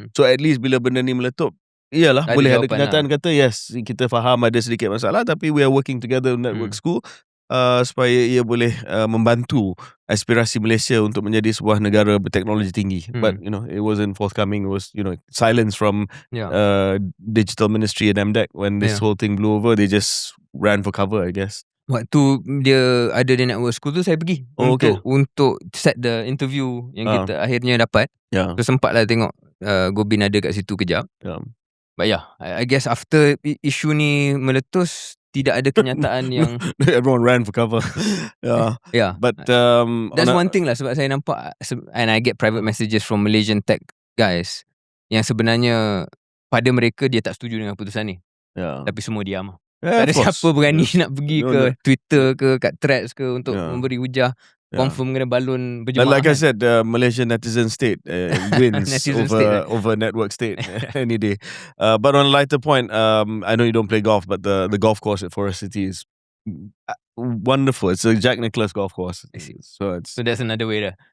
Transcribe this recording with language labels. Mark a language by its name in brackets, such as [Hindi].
[English] So at least [Malay] bila benda ni meletup, iyalah, boleh ada kenyataan kata, yes, kita faham ada sedikit masalah, tapi [English] we are working together [Malay] in Network School supaya ia boleh membantu aspirasi Malaysia untuk menjadi sebuah negara berteknologi tinggi. [English] But it wasn't forthcoming. It was silence from Digital Ministry and MDEC when this whole thing blew over. They just ran for cover, I guess. [Malay] Waktu dia ada di Network School tu, saya pergi untuk [English] set the interview [Malay] yang kita akhirnya dapat. So sempatlah tengok Gobin ada kat situ kejap. [English] But I guess after [Malay] isu ni meletus, tidak ada kenyataan yang [English] everyone ran for cover. But that's one thing [Malay] lah, sebab saya nampak, [English] and I get private messages from Malaysian tech guys [Malay] yang sebenarnya pada mereka dia tak setuju dengan keputusan ni. Tapi semua diam. Tak ada siapa berani nak pergi ke Twitter ke kat Threads ke untuk memberi hujah. Confirm kena balon berjemaah. [English] Like I said, Malaysian netizen state wins over network state any day. But on a lighter point, I know you don't play golf, but the golf course at Forest City is wonderful. It's a Jack Nicklaus golf course. So that's another way there.